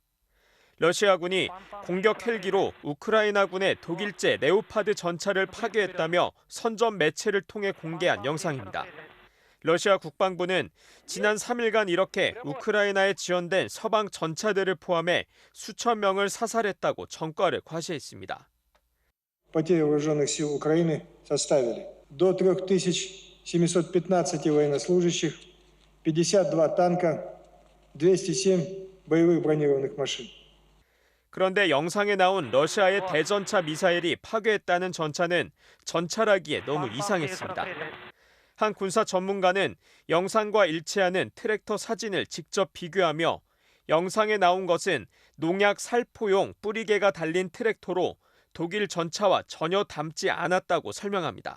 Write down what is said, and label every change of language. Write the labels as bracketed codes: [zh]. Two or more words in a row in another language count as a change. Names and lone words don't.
[ko] 러시아군이 공격 헬기로 우크라이나군의 독일제 레오파드 전차를 파괴했다며 선전 매체를 통해 공개한 영상입니다. 러시아 국방부는 지난 3일간 이렇게 우크라이나에 지원된 서방 전차들을 포함해 수천 명을 사살했다고 전과를 과시했습니다. [ru] Потери вооруженных сил Украины составили до 3715 военнослужащих, 52 танка, 207 боевых бронированных машин. [ko] 그런데 영상에 나온 러시아의 대전차 미사일이 파괴했다는 전차는 전차라기에 너무 이상했습니다. 한 군사 전문가는 영상과 일치하는 트랙터 사진을 직접 비교하며 영상에 나온 것은 농약 살포용 뿌리개가 달린 트랙터로 독일 전차와 전혀 닮지 않았다고 설명합니다.